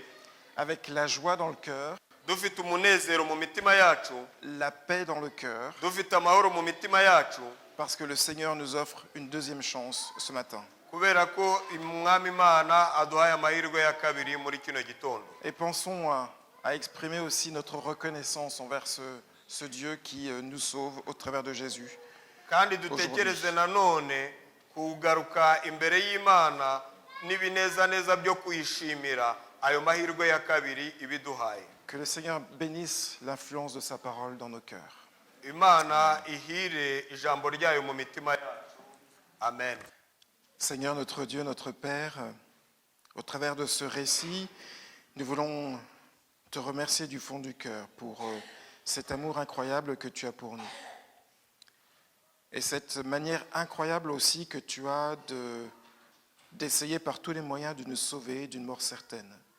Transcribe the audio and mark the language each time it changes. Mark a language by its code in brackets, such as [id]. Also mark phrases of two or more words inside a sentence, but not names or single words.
[fr] avec la joie dans le cœur, [rw] dufite umunezero mu mitima yacu, [fr] la paix dans le cœur, [rw] dufite amahoro mu mitima yacu, [fr] parce que le Seigneur nous offre une deuxième chance ce matin. [rw] kubera ko umwami Imana aduhaye amahirwe ya kabiri muri kino gitondo. [fr] Et pensons à exprimer aussi notre reconnaissance envers ce Dieu qui nous sauve au travers de Jésus. [rw] kandi dutekereze nanone kugaruka imbere y'Imana n'ibinezaneza byo kuyishimira ayo mahirwe ya kabiri ibiduhaye. [fr] Que le Seigneur bénisse l'influence de sa parole dans nos cœurs. [rw] imana ihire ijambo ryayo mu mitima yacu. [fr] Amen. Seigneur notre Dieu, notre Père, au travers de ce récit, nous voulons te remercier du fond du cœur pour cet amour incroyable que tu as pour nous. Et cette manière incroyable aussi que tu as d'essayer par tous les moyens de nous sauver d'une mort certaine.